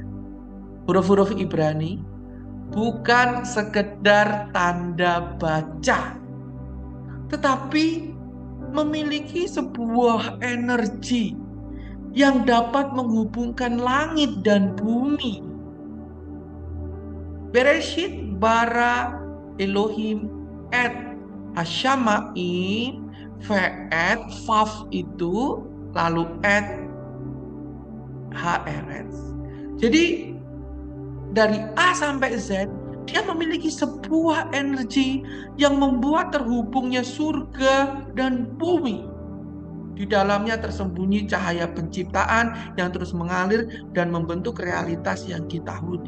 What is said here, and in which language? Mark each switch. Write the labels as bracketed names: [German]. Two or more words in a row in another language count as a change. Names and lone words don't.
[Indonesian] Huruf-huruf Ibrani bukan sekedar tanda baca, tetapi memiliki sebuah energi yang dapat menghubungkan langit dan bumi. [Hebrew] בראשית ברא אלהים את השמים ואת ו [Indonesian] itu lalu [Hebrew] את הארץ. [Indonesian] Jadi dari A sampai Z dia memiliki sebuah energi yang membuat terhubungnya surga dan bumi. Di dalamnya tersembunyi cahaya penciptaan yang terus mengalir dan membentuk realitas yang kita huni.